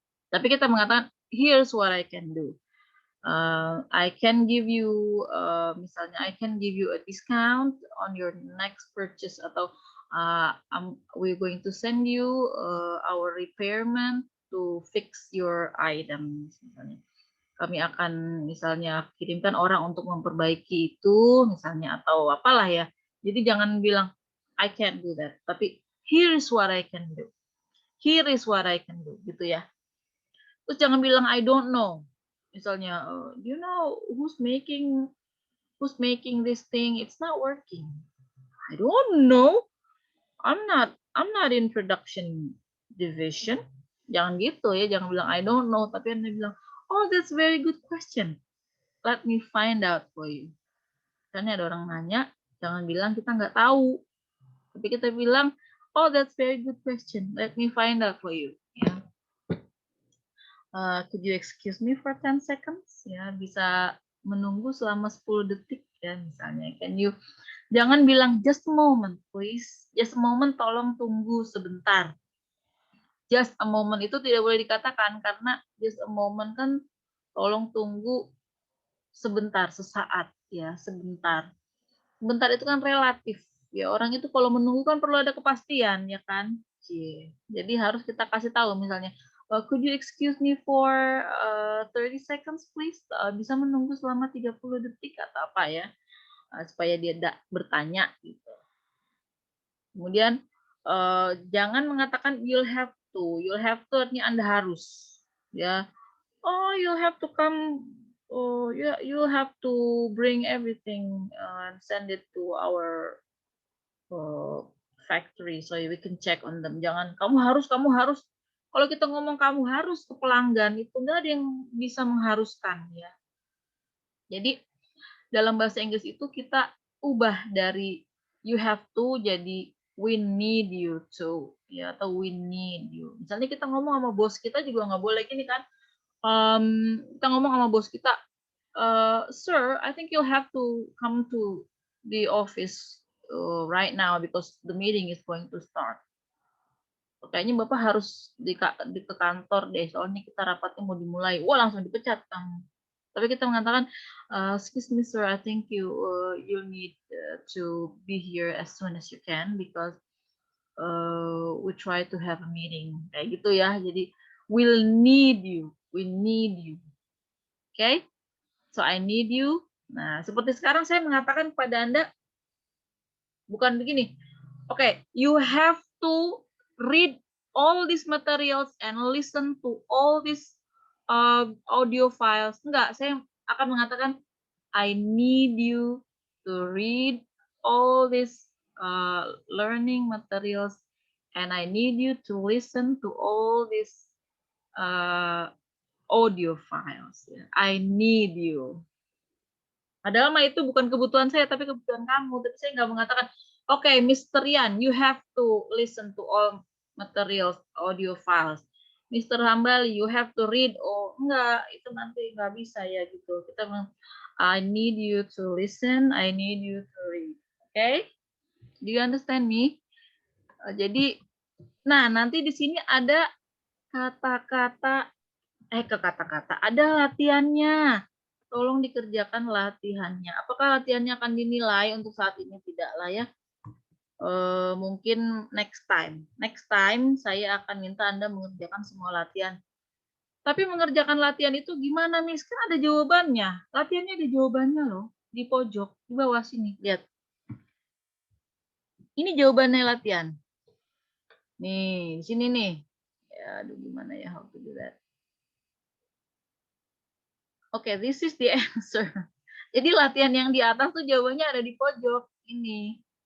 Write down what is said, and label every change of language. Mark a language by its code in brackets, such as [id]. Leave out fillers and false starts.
[id] Tapi kita mengatakan, [en] here's what I can do. I can give you, misalnya, I can give you a discount on your next purchase. [id] Atau [en] we're going to send you our repairman to fix your items. [id] Misalnya. Kami akan misalnya kirimkan orang untuk memperbaiki itu misalnya atau apalah ya. Jadi jangan bilang [en] I can't do that, tapi here is what I can do. Here is what I can do [id] gitu ya. Terus jangan bilang [en] I don't know. Misalnya, do you know who's making this thing? It's not working. I don't know. I'm not in production division. [id] Jangan gitu ya, jangan bilang [en] I don't know, [id] tapi Anda bilang oh, [en] that's a very good question. Let me find out for you. [id] Karena ada orang nanya, Jangan bilang kita nggak tahu. Tapi kita bilang, oh [en] that's very good question. Let me find out for you. Ya. Could you excuse me for 10 seconds? [id] Ya, bisa menunggu selama 10 detik ya misalnya. Jangan bilang [en] just a moment please. Just a moment, [id] tolong tunggu sebentar. [en] Just a moment [id] itu tidak boleh dikatakan karena just a moment kan tolong tunggu sebentar, sesaat ya, sebentar. Sebentar itu kan relatif. Ya orang itu kalau menunggu kan perlu ada kepastian ya kan. Jadi harus kita kasih tahu misalnya, [en] could you excuse me for 30 seconds please? [id] Bisa menunggu selama 30 detik atau apa ya? Supaya dia tidak bertanya gitu. Kemudian jangan mengatakan [en] you'll have to. You'll have to [id] artinya Anda harus. Ya. [en] Oh, you'll have to come. Oh, yeah, you'll have to bring everything and send it to our factory so we can check on them. [id] Jangan kamu harus. Kalau kita ngomong kamu harus ke pelanggan itu nggak ada yang bisa mengharuskan ya. Jadi dalam bahasa Inggris itu kita ubah dari [en] you have to [id] jadi [en] we need you to [id] ya, atau we need you. Misalnya kita ngomong sama bos kita juga nggak boleh gini kan. Kita ngomong sama bos kita, [en] sir, I think you'll have to come to the office right now because the meeting is going to start. [id] Kayaknya Bapak harus di ke kantor deh, soalnya kita rapatnya mau dimulai. Wah, langsung dipecat kamu. [en] Tapi kita mengatakan, excuse me sir, I think you need to be here as soon as you can because we try to have a meeting. [id] Kayak gitu ya. Jadi [en] we'll need you. We need you. Okay? So I need you. [id] Nah, seperti sekarang saya mengatakan kepada Anda bukan begini. [en] Okay, you have to read all these materials and listen to all these audio files. [id] Enggak, saya akan mengatakan [en] I need you to read all these learning materials and I need you to listen to all these audio files. I need you. [id] Padahal mah itu bukan kebutuhan saya, tapi kebutuhan kamu. Tapi saya nggak mengatakan, okay, Mr. [en] Yan, you have to listen to all materials, audio files. Mr. Hambali, you have to read. [id] Oh, enggak, itu nanti nggak bisa ya gitu. Kita bilang, [en] I need you to listen, I need you to read. Okay? Do you understand me? [id] Jadi, nah nanti di sini ada kata-kata, ada latihannya. Tolong dikerjakan latihannya. Apakah latihannya akan dinilai untuk saat ini? Tidaklah ya. Mungkin [en] next time. Next time [id] saya akan minta Anda mengerjakan semua latihan. Tapi mengerjakan latihan itu gimana, Miss? Kan ada jawabannya. Latihannya ada jawabannya loh. Di pojok, di bawah sini. Lihat. Ini jawabannya latihan. Nih, di sini nih. Ya, aduh gimana ya [en] how to do that. Oke, this is the answer. [id] Jadi latihan yang di atas tuh jawabannya ada di pojok ini.